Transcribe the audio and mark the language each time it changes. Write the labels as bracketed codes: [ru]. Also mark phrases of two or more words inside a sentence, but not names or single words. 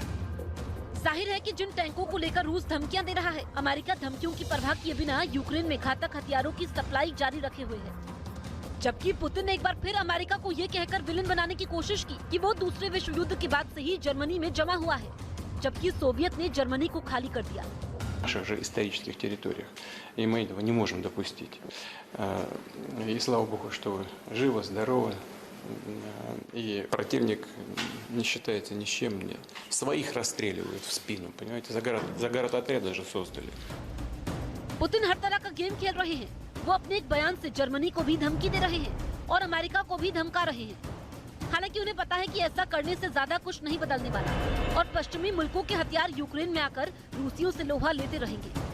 [hi] जाहिर है कि जिन टैंकों को लेकर रूस धमकियां दे रहा है, अमेरिका धमकियों की परवाह किए बिना यूक्रेन में घातक हथियारों की सप्लाई जारी रखे हुए है। जबकि पुतिन ने एक बार फिर अमेरिका को ये कहकर विलेन बनाने की कोशिश की कि वो दूसरे विश्व युद्ध के बाद से ही जर्मनी में जमा हुआ है, जबकि सोवियत ने जर्मनी को खाली कर दिया। [ru] наших же исторических территориях. И мы этого не можем допустить. И слава Богу, что вы живы, здоровы. И противник не считается ни с чем. Своих расстреливают в спину, понимаете? Загород-отряд даже создали. [hi] पुतिन हर तरह का गेम खेल रहे हैं। वो अपने एक बयान से जर्मनी को भी धमकी दे रहे हैं और अमेरिका को भी धमका रहे हैं। हालांकि उन्हें पता है कि ऐसा करने से ज्यादा कुछ नहीं बदलने वाला और पश्चिमी मुल्कों के हथियार यूक्रेन में आकर रूसियों से लोहा लेते रहेंगे।